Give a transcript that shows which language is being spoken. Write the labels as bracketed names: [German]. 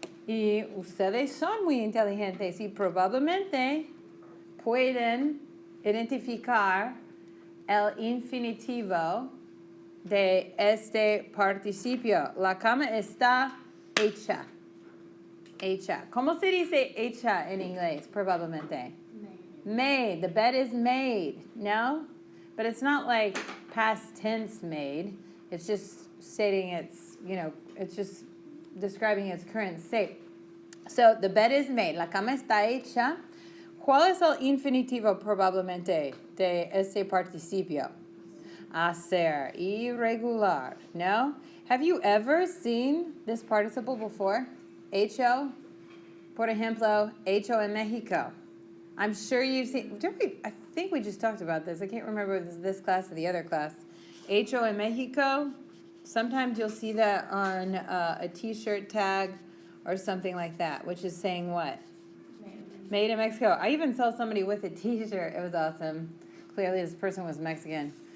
[Spanish] Y ustedes son muy inteligentes y probablemente pueden identificar el infinitivo de este participio. La cama está hecha. Hecha. ¿Cómo se dice hecha en inglés? [English] Probablemente. Made. The bed is made. No? But it's not like past tense made. It's just stating its, it's just describing its current state. So, the bed is made. [Spanish] La cama está hecha. ¿Cuál es el infinitivo probablemente de este participio? Hacer. Irregular. No? [English] Have you ever seen this participle before? [Spanish] Hecho. Por ejemplo, hecho en Mexico. [English] I'm sure you've seen, I think we just talked about this. I can't remember if it was this class or the other class. [Spanish] Hecho en Mexico. [English] Sometimes you'll see that on a t-shirt tag or something like that, which is saying what? Made in Mexico. I even saw somebody with a t-shirt. It was awesome. Clearly this person was Mexican.